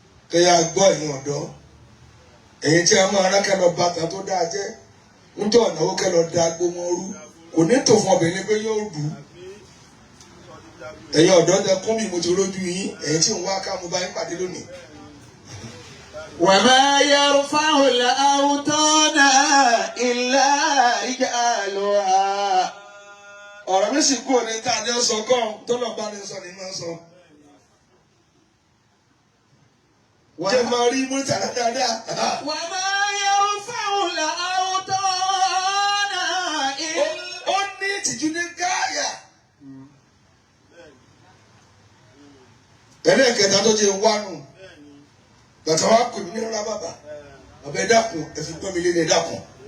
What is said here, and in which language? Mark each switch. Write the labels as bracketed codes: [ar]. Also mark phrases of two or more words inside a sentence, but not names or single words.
[yo] Kẹ ya gbọ́ ẹ̀yin ọ̀dọ́. Ẹ̀yin tí a máa rán kẹ lọ bàtà tó dáa jẹ́. Ń tọ́ ọ̀nà ó kẹ lọ da agbo wọn rú. Kò ní tò fún ọbẹ̀ ni pé yóò rù ú. Ẹ̀yin ọ̀dọ́ tẹ kún mi, mo ti rójú yín. Ẹ̀yin tí ń wá ká mo bá yín pàdé lónìí. [ar] وما يرفع الأوطان إلا رجالها. [yo] Ọ̀rọ̀ mi sì kúrò ní tá a ní sọ kọ́, tó lọ bá ní sọ ní máa sọ. Wà- Jẹ́ máa rí Murtala dáadáa. [ar] وما يرفع الأوطان إلا [yo] Ó, ó ní ìtìjú ní gáàyà. Ẹlẹ́ẹ̀kẹta tó jẹ́ wá nù. Bàtà wa pè mí ní rárá bàbá. Bàbá ẹ dákun, ẹ fi pọ́n mi lé ní ẹ dákun.